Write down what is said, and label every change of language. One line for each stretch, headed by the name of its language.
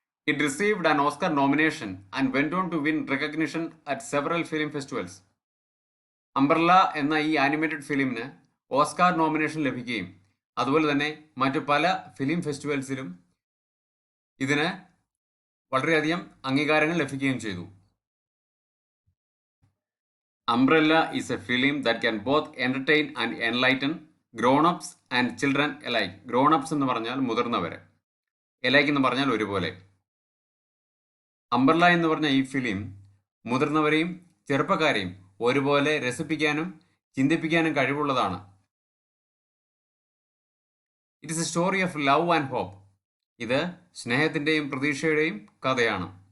English: It received an Oscar nomination and went on to win recognition at several film festivals.
Malayalam: Umbrella എന്ന ഈ animated ഫിലിമിന് Oscar nomination ലഭിക്കുകയും അതുപോലെ തന്നെ മറ്റു പല ഫിലിം ഫെസ്റ്റിവൽസിലും ഇതിന് വളരെയധികം അംഗീകാരങ്ങൾ ലഭിക്കുകയും ചെയ്തു.
English: Umbrella is a film that can both entertain and enlighten grown-ups and children alike.
Malayalam: Grown-ups എന്ന് പറഞ്ഞാൽ മുതിർന്നവരെ, alike എന്ന് പറഞ്ഞാൽ ഒരുപോലെ. അംബ്രല്ല എന്ന് പറഞ്ഞ ഈ ഫിലിം മുതിർന്നവരെയും ചെറുപ്പക്കാരെയും ഒരുപോലെ രസിപ്പിക്കാനും ചിന്തിപ്പിക്കാനും കഴിവുള്ളതാണ്.
English: It is a story of love and hope.
Malayalam: ഇത് സ്നേഹത്തിൻ്റെയും പ്രതീക്ഷയുടെയും കഥയാണ്.